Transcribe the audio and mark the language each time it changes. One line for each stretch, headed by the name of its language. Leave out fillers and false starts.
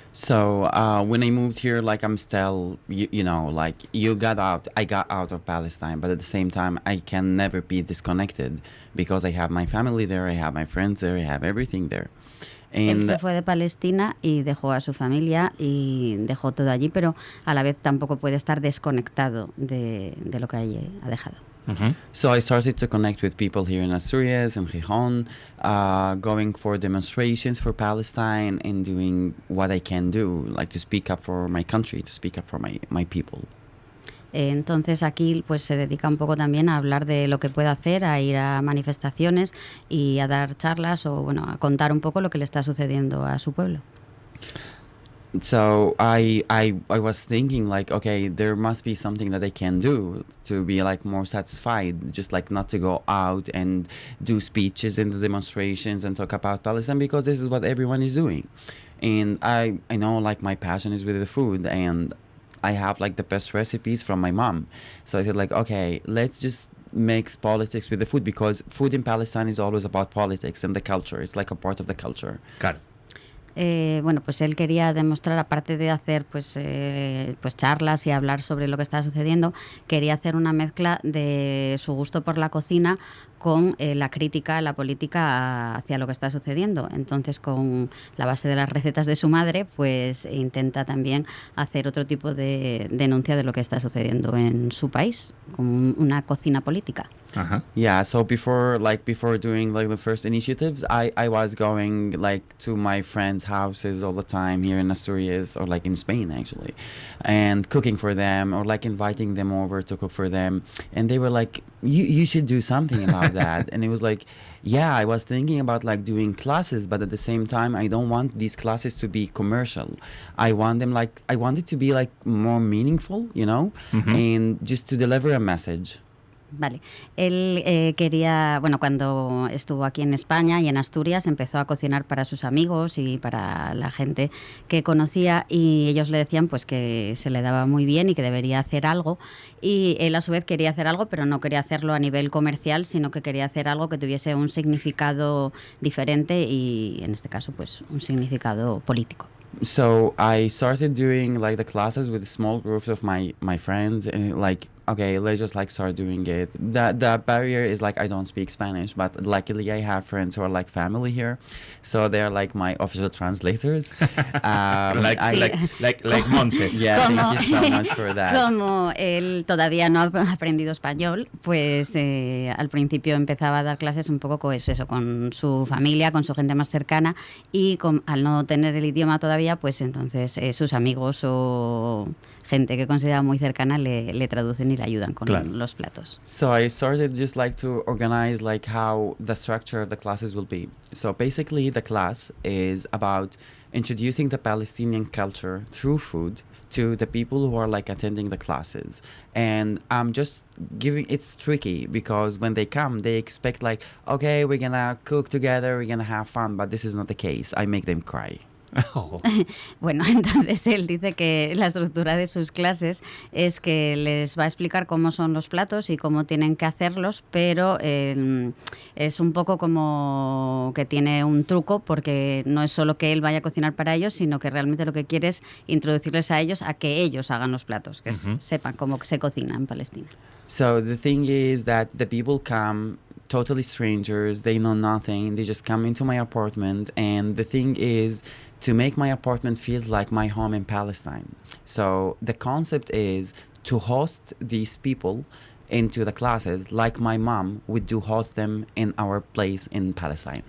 English: So when I moved here, like I'm still, you know, like I got out of Palestine, but at the same time, I can never be disconnected because I have my family there, I have my friends there, I have everything there.
Spanish: Él se fue de Palestina y dejó a su familia y dejó todo allí, pero a la vez tampoco puede estar desconectado de lo que allí ha dejado. Uh-huh.
English: So I started to connect with people here in Asturias and Gijón, going for demonstrations for Palestine and doing what I can do, like to speak up for my country, to speak up for my people.
Spanish: Entonces aquí pues se dedica un poco también a hablar de lo que puede hacer, a ir a manifestaciones y a dar charlas o bueno, a contar un poco lo que le está sucediendo a su pueblo.
English: So I was thinking like, okay, there must be something that I can do to be like more satisfied, just like not to go out and do speeches in the demonstrations and talk about Palestine, because this is what everyone is doing. And I know like my passion is with the food, and I have like the best recipes from my mom. So I said like, okay, let's just mix politics with the food, because food in Palestine is always about politics and the culture. It's like a part of the culture.
Spanish: Claro. Bueno, pues él quería demostrar, aparte de hacer pues charlas y hablar sobre lo que estaba sucediendo, quería hacer una mezcla de su gusto por la cocina con la crítica a la política hacia lo que está sucediendo. Entonces, con la base de las recetas de su madre, pues intenta también hacer otro tipo de denuncia de lo que está sucediendo en su país, con una cocina política. Ajá.
English: Yeah, so before doing like the first initiatives, I was going like to my friends' houses all the time here in Asturias, or like in Spain actually, and cooking for them, or like inviting them over to cook for them, and they were like, you should do something about that. And it was like, yeah, I was thinking about like doing classes, but at the same time I don't want these classes to be commercial. I want it to be like more meaningful, you know, and just to deliver a message.
Spanish: Vale, él quería, bueno, cuando estuvo aquí en España y en Asturias empezó a cocinar para sus amigos y para la gente que conocía, y ellos le decían pues que se le daba muy bien y que debería hacer algo, y él a su vez quería hacer algo, pero no quería hacerlo a nivel comercial, sino que quería hacer algo que tuviese un significado diferente y en este caso pues un significado político.
English: So I started doing like the classes with small groups of my friends, and like, okay, let's just like start doing it. The barrier is like I don't speak Spanish, but luckily I have friends who are like family here, so they're like my official translators. Like Monse. Yeah, thank you so much for that.
Spanish: Como él todavía no ha aprendido español, pues al principio empezaba a dar clases un poco con su familia, con su gente más cercana, y al no tener el idioma todavía, pues entonces sus amigos o gente que considera muy cercana le traducen y le ayudan con los platos.
English: So I started just like to organize like how the structure of the classes will be. So basically the class is about introducing the Palestinian culture through food to the people who are like attending the classes. And I'm just it's tricky because when they come, they expect like, okay, we're gonna cook together, we're gonna have fun, but this is not the case. I make them cry. Oh.
Spanish: Bueno, entonces él dice que la estructura de sus clases es que les va a explicar cómo son los platos y cómo tienen que hacerlos, pero es un poco como que tiene un truco, porque no es solo que él vaya a cocinar para ellos, sino que realmente lo que quiere es introducirles a ellos a que ellos hagan los platos, que sepan cómo se cocina en Palestina.
English: So the thing is that the people come totally strangers, they know nothing, they just come into my apartment, and the thing is to make my apartment feels like my home in Palestine. So the concept is to host these people into the classes like my mom would do host them in our place in Palestine.